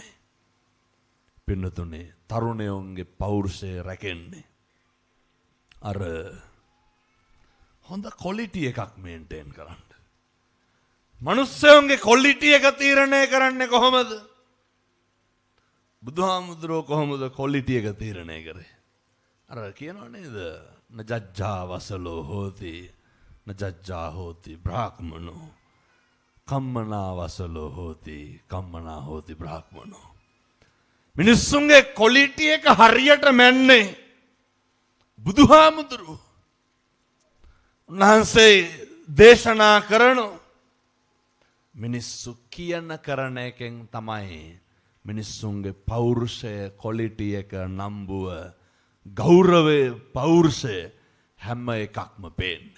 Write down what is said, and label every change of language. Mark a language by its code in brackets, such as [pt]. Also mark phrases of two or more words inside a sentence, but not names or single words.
[si] පින්නතුනේ තරුණයෝන්ගේ පෞරුෂය රැකෙන්නේ අර හොඳ ක්වොලිටි එකක් මේන්ටේන් කරන්න. මිනිස්සුන්ගේ ක්වොලිටි එක තීරණය කරන්නේ කොහොමද? බුදුහාමුදුරුවෝ කොහොමද ක්වොලිටි එක තීරණය කරේ? අර කියනවා නේද? [pi] නජ්ජා වසලෝ හෝති නජ්ජා හෝති බ්‍රාහ්මනෝ කම්මනා වසලෝ හෝති කම්මනා හෝති බ්‍රාහ්මනෝ. [si] මිනිස්සුන්ගේ ක්වොලිටි එක හරියට මැන්නේ බුදුහාමුදුරුවෝ. උන්වහන්සේ දේශනා කරනවා මිනිස්සු කියන කරන එකෙන් තමයි මිනිස්සුන්ගේ පෞරුෂය ක්වොලිටි එක නම්බුව ගෞරවය පෞරුෂය හැම එකක්ම පේන්නේ.